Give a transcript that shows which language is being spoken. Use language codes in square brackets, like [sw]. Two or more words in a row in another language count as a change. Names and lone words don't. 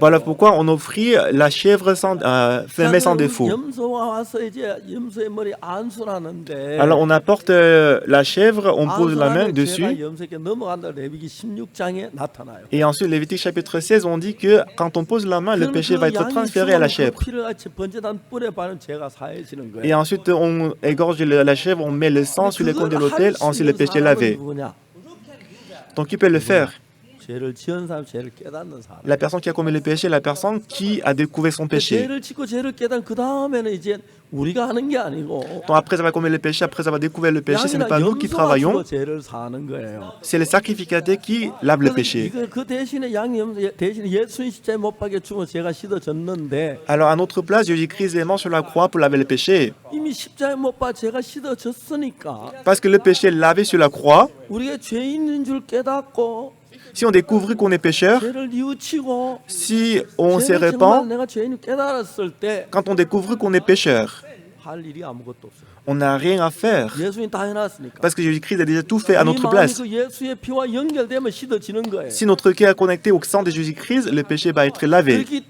[fr] Voilà pourquoi on offrit la chèvre femelle sans défaut. [ko] 염소가 와서 이제 염소의 머리 안수하는데 [fr] Alors on apporte la chèvre, on pose la main dessus. [ko] 염소에게 넘어간다. 레위기 16장에 나타나요. [fr] Et ensuite, Lévitique chapitre 16, on dit que quand on pose la main, le péché va être transféré à la chèvre. Et ensuite, on égorge la chèvre, on met le sang sur les cônes de l'autel, ensuite le péché est lavé. Donc qui peut le faire? [ko] 죄를 지은 사람, 죄를 깨닫는 사람. [fr] La personne qui a commis le péché, la personne qui a découvert son péché. [ko] 죄를 짓고 죄를 깨닫는 그 다음에는 이제 우리가 하는 게 아니고. [fr] Donc après avoir commis le péché, après avoir découvert le péché, ce n'est pas nous qui travaillons. [ko] 죄를 사는 거예요. [fr] C'est le sacrificateur qui lave le péché. [ko] 그 대신에 양념 대신에 예수님 십자가에 못 박혀 죽어 죄가 씻어졌는데. [fr] Alors à notre place, Jésus-Christ est mort sur la croix pour laver le péché. [ko] 이미 십자가에 못 박혀 죄가 씻어졌으니까. [fr] Parce que le péché est lavé sur la croix. [ko] 우리가 죄인인 줄 깨닫고. [fr] Si on découvre qu'on est pécheur, si on se répand, quand on découvre qu'on est pécheur, on n'a rien à faire. Parce que Jésus-Christ a déjà tout fait à notre place. Si notre cœur est connecté au sang de Jésus-Christ, le péché va être lavé.